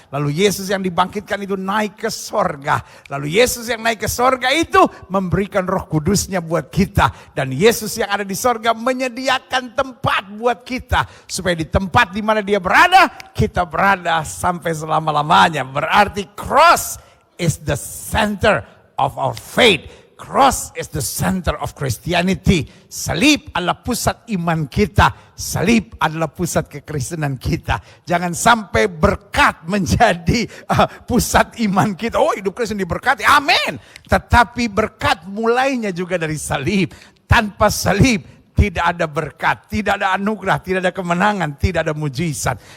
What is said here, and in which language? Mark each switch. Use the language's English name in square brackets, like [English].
[Indonesian] Lalu Yesus yang dibangkitkan itu naik ke sorga. Lalu Yesus yang naik ke sorga itu memberikan Roh Kudusnya buat kita. Dan Yesus yang ada di sorga menyediakan tempat buat kita. Supaya di tempat di mana dia berada, kita berada sampai selama-lamanya. Berarti [English] cross is the center of our faith. Cross is the center of Christianity. [Indonesian] Salib adalah pusat iman kita. Salib adalah pusat kekristenan kita. Jangan sampai berkat menjadi pusat iman kita. Oh, hidup Kristen diberkati. Amin. Tetapi berkat mulainya juga dari salib. Tanpa salib tidak ada berkat, tidak ada anugerah, tidak ada kemenangan, tidak ada mujizat.